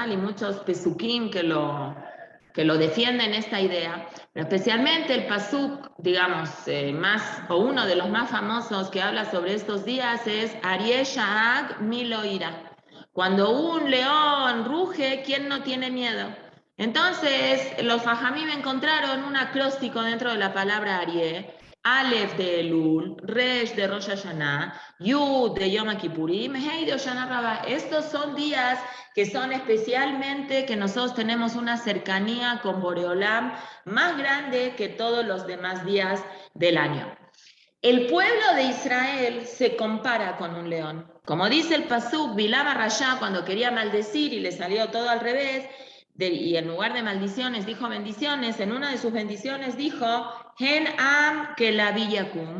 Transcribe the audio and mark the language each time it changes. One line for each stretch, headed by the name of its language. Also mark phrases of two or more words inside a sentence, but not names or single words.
Spanish: Y muchos pesukim que lo defienden esta idea, pero especialmente el pasuk, digamos, uno de los más famosos que habla sobre estos días es
Hebrew: אריה שאג מי לא יירא.
Spanish: Cuando un león ruge, ¿quién no tiene miedo? Entonces, los Fajamim encontraron un acróstico dentro de la palabra Aryeh, Aleph de Elul, Resh de Rosh Hashanah, Yud de Yom Kippurim, Hei de Hoshana Rabbah. Estos son días que son especialmente que nosotros tenemos una cercanía con Boreolam más grande que todos los demás días del año. El pueblo de Israel se compara con un león. Como dice el Pasuk, Bilam Rashá cuando quería maldecir y le salió todo al revés, y en lugar de maldiciones dijo bendiciones, en una de sus bendiciones dijo,
Hebrew: הן עם כלביא יקום.